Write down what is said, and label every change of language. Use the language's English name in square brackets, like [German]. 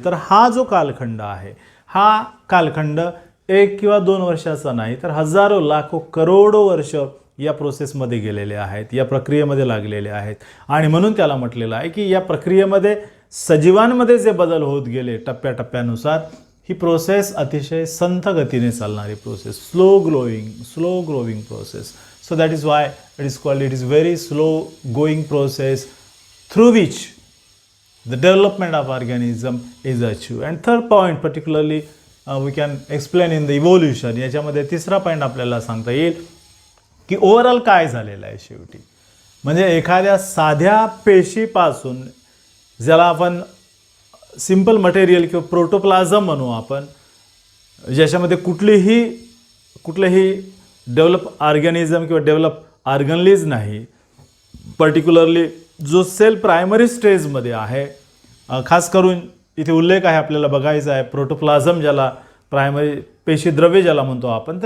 [Marathi] तर हा जो कालखंड आहे, हा कालखंड 1 किंवा 2 वर्षाचा नाही, तर हजारो लाखो करोडो वर्ष या प्रोसेसमध्ये गेलेले आहेत, या प्रक्रियेमध्ये लागलेले आहेत. आणि म्हणून त्याला म्हटलेलं आहे की या प्रक्रियेमध्ये सजीवांमध्ये जे बदल होत गेले टप्प्याटप्प्यानुसार, ही प्रोसेस अतिशय संथ गतीने चालणारी process, [English] Slow growing process. So that is why it is called, it is very slow going process through which the development of organism is achieved. And third point particularly we can explain in the evolution. [Marathi] याच्यामध्ये तिसरा point आपल्याला सांगता येईल की overall काय झालेलं आहे शेवटी. म्हणजे एखाद्या साध्या पेशीपासून, ज्याला आपण [English] simple material [Marathi] किंवा प्रोटोप्लाझम म्हणू आपण, ज्याच्यामध्ये कुठलेही [English] develop organism किंवा develop organelles [Marathi] नाही, पर्टिक्युलरली जो सेल प्रायमरी स्टेजमध्ये आहे, खास करून इथे उल्लेख आहे आपल्याला बघायचा आहे प्रोटोप्लाझम, ज्याला प्रायमरी पेशीद्रव्य ज्याला म्हणतो आपण.